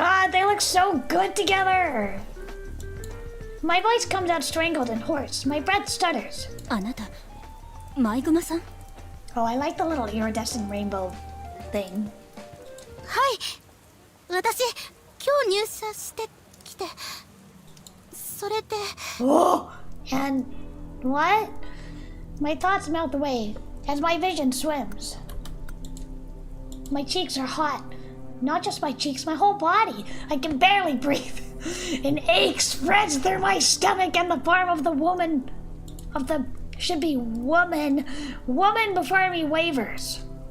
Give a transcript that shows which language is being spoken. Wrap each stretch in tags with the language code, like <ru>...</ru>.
<en>God, they look so good together. My voice comes out strangled and hoarse. My breath stutters.</en> <ja>あなたマイグマさん？</ja> <en>Oh, I like the little iridescent rainbow thing.</en> <ja>はい。私今日入社してきて、それで。</ja> <en>Oh, and what? My thoughts melt away as my vision swims. My cheeks are hot. Not just my cheeks, my whole body. I can barely breathe. An ache spreads through my stomach and the form of the woman, should be woman before me wavers.</en>